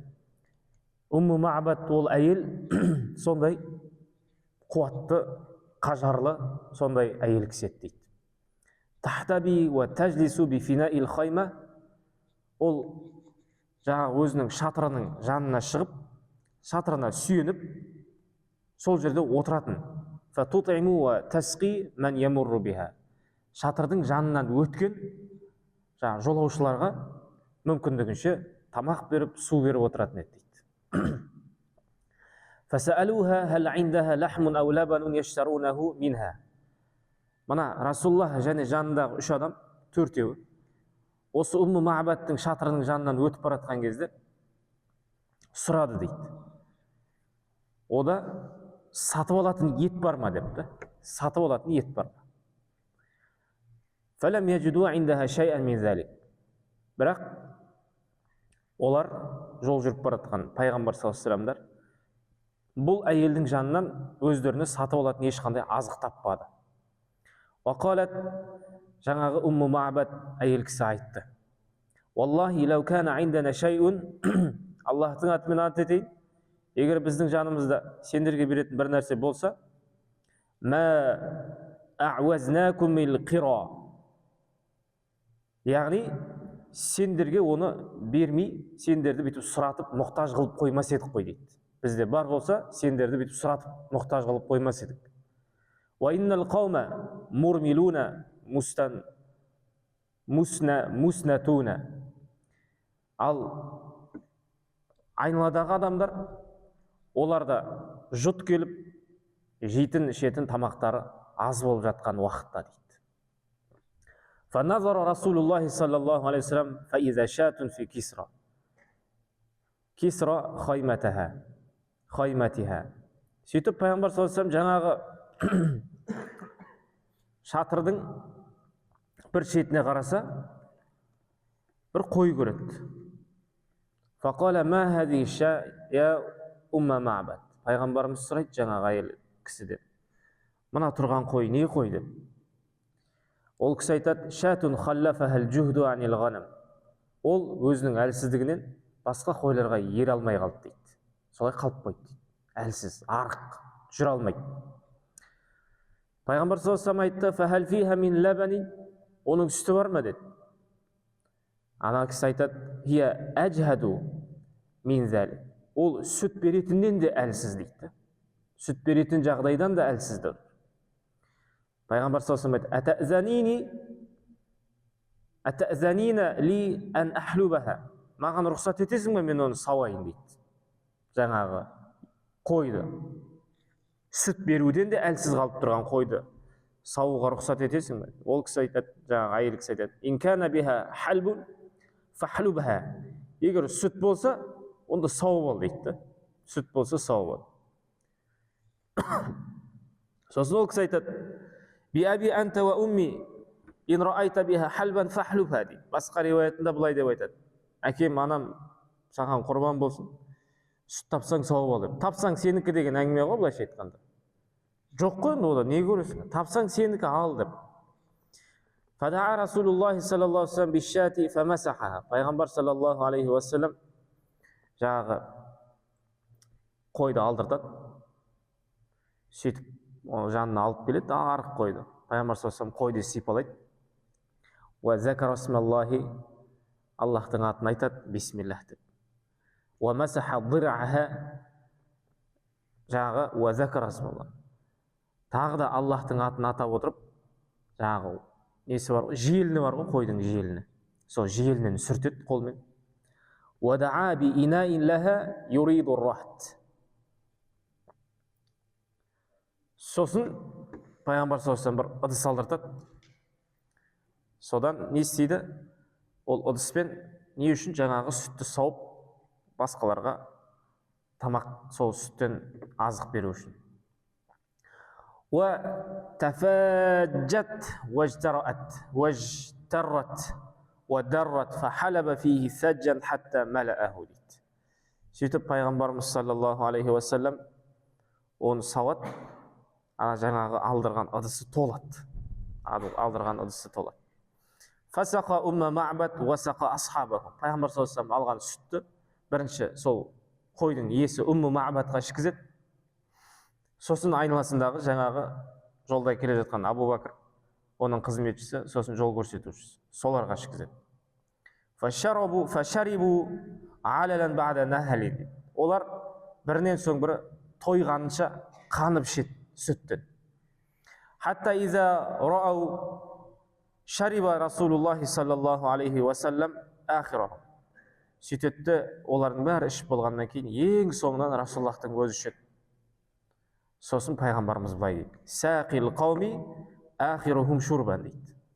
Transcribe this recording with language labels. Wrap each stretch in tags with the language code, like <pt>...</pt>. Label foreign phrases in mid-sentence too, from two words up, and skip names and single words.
<kk>Умму Ма'бад ол әйел сондай қуатты, қажарлы, сондай әйел кісі дейді.</kk> <ar>تحتبي وتجلس بفناء الخيمة,</ar> <kk>ол жаңағы өзінің шатырының жанына шығып, шатырына сүйеніп, сол жерде отыратын.</kk> <ar>فتطعم وتسقي من يمر بها,</ar> <kk>шатырдың жанынан өткен жаңағы жолаушыларға мүмкіндігінше тамақ беріп, су беріп отыратын еді дейді.</kk> <ar>فسألوها هل عندها لحم أو لبن يشترونه منها.</ar> <kk>Мына Расулуллах және жанындағы 3 адам, 4-еуі осы Умму Ма'бадтың шатырының жанынан өтіп баратқан кезде сұрады дейді. Ода сатып алатын ет бар ма депті. Сатып алатын ет бар ма?</kk> <ar>فلم يجدوا عندها شيئا من ذلك.</ar> <kk>Бірақ олар жол жүріп баратқан пайғамбар</kk> <ar>صلى الله عليه وسلم</ar> <kk>бұл әйелдің жанынан өздеріне сатып алатын ешқандай азық таппады. Вақалат, жаңағы Умму Ма'бад әйел кісі айтты.</kk> <ar>والله لو كان عندنا شيء,</ar> <kk>Аллахтың атымен ант етейін, егер біздің жанымызда сендерге беретін бір нәрсе болса,</kk> <ar>ما أعوزناكم من القرى,</ar> <kk>яғни сендерге оны бермей, сендерді бүйтіп сұратып, мұқтаж қылып қоймас едік қой дейді. Бізде бар болса, сендерді бүйтіп сұратып, мұқтаж қылып қоймас едік.</kk> <ar>وإن القوم مرملون مسنتون.</ar> <kk>Ал айналадағы адамдар, оларда жұт келіп жейтін ішетін тамақтары аз болып жатқан уақытта дейді.</kk> <ar>فنظر رسول الله صلى الله عليه وسلم فإذا شاة في كسرى خيمتها.</ar> <kk>Сөйтіп пайғамбар</kk> <ar>صلى الله عليه وسلم</ar> <kk>жаңағы шатырдың бір шетіне қараса, бір қой көреді.</kk> <ar>فقال ما هذه الشاة يا معبد.</ar> <kk>Пайғамбарымыз сұрайды жаңағы әйел кісіден, мына тұрған қой не қой деп. Ол кісі айтады,</kk> <ar>شاة خلفها الجهد عن الغنم.</ar> <kk>Ол өзінің әлсіздігінен басқа қойларға ере алмай қалды дейді. Солай қалып қойды дейді. Әлсіз, арық, жүре алмайды. Пайғамбар</kk> <ar>صلى الله عليه وسلم</ar> <kk>айтты,</kk> <ar>فهل فيها من لبن.</ar> <kk>Оның сүті бар ма деді. Ана кісі айтады,</kk> <ar>هي أجهد من ذلك.</ar> <kk>Ол сүт беретіннен де әлсіз дейді. Сүт беретін жағдайдан да әлсізді. Пайғамбар</kk> <ar>صلى الله عليه وسلم</ar> <kk>айтты,</kk> <ar>أتأذنين لي أن أحلبها.</ar> <kk>Маған рұқсат етесің бе мен оны сауайын дейді. Жаңағы қойды, сүт беруден де әлсіз қалып тұрған қойды сауға рұқсат етесің бе? Ол кісі айтады, жаңағы әйел кісі айтады,</kk> <ar>إن كان بها حلب فاحلبها.</ar> <kk>Егер сүт болса, онда сауып ал дейді. Сүт болса сауып ал. Сосын ол кісі айтады,</kk> <ar>بأبي أنت وأمي إن رأيت بها حلبا فاحلبها</ar> <kk>дейді. Басқа риуаятында былай деп айтады, әкем, анам саған құрбан болсын, сүт тапсаң сауып ал деп. Тапсаң сенікі деген әңгіме ғой, былайша айтқанда. Жоқ қой, ода не көресің? Тапсаң сенікі ал деп.</kk> <ar>فدعا رسول الله صلى الله عليه وسلم بالشاة فمسحها.</ar> <kk>Пайғамбар</kk> <ar>صلى الله عليه وسلم</ar> <kk>жағы қойды алдыртады. Сөйтіп жанына алып келеді, арық қойды. Пайғамбар</kk> <ar>صلى الله عليه وسلم</ar> <kk>қойды сипалайды.</kk> <ar>وذكر اسم الله,</ar> <kk>Аллахтың атын айтады, бисмиллах деп.</kk> <ar>ومسح ضرعها, жағы وذكر اسم الله.</ar> <kk>Тағы да Аллахтың атын атап отырып, жағы несі бар ғой, желіні бар ғой, қойдың желіні. Сол желінен сүртеді қолмен.</kk> <ar>ودعا بإناء لها يريد رهط.</ar> <kk>Сосын Пайғамбар</kk> <ar>صلى الله عليه وسلم</ar> <kk>бір ыдыс алдыртады. Содан не істейді? Ол ыдыспен не үшін? Жаңағы сүтті сауып, басқаларға тамақ сол сүттен азық беру үшін.</kk> <ar>وتفاجت واجترت ودرت فحلب فيه ثجا حتى ملأه дейді.</ar> <kk>Сөйтіп пайғамбарымыз</kk> <ar>صلى الله عليه وسلم</ar> <kk>оны сауат, ана жаңағы алдырған ыдысы толады. Алдырған ыдысы толады.</kk> <ar>فسقى أم معبد وسقى أصحابه.</ar> <kk>Пайғамбар</kk> <ar>صلى الله عليه وسلم</ar> <kk>алған сүтті бірінші сол қойдың иесі умма ма'бадқа ішкізеді. Сосын айналасындағы жаңағы жолда келе жатқан Абу Бакр, оның қызметшісі, сосын жол көрсетушісі, соларға ішкізеді.</kk> <ar>فشربوا عللا بعد نهل.</ar> <kk>Олар бірінен соң бірі тойғанынша қанып ішеді сүттен.</kk> <ar>حتى إذا رووا شرب رسول الله صلى الله عليه وسلم آخره.</ar> <kk>Сөйтеді, олардың бәрі ішіп болғаннан кейін ең соңынан Расулуллахтың өзі ішеді. Сосын пайғамбарымыз былай дейді,</kk> <ar>ساقي القوم آخرهم شربا</ar> <kk>дейді.</kk>